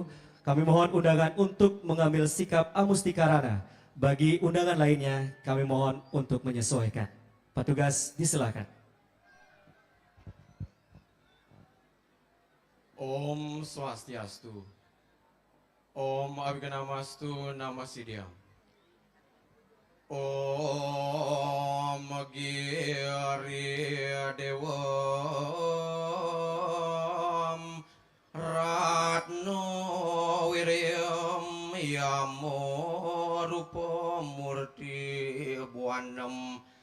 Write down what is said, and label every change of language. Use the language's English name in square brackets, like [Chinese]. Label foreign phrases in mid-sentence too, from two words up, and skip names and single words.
[Indonesian] Kami mohon undangan untuk mengambil sikap amustikarana. Bagi undangan lainnya, kami mohon untuk menyesuaikan. Petugas disilakan. [Sanskrit] Om Swastiastu. Om Abhignamastu Namasidhyam. Om Giri Dewam Ratno Wiryam Yamo Rupa Murti Buanam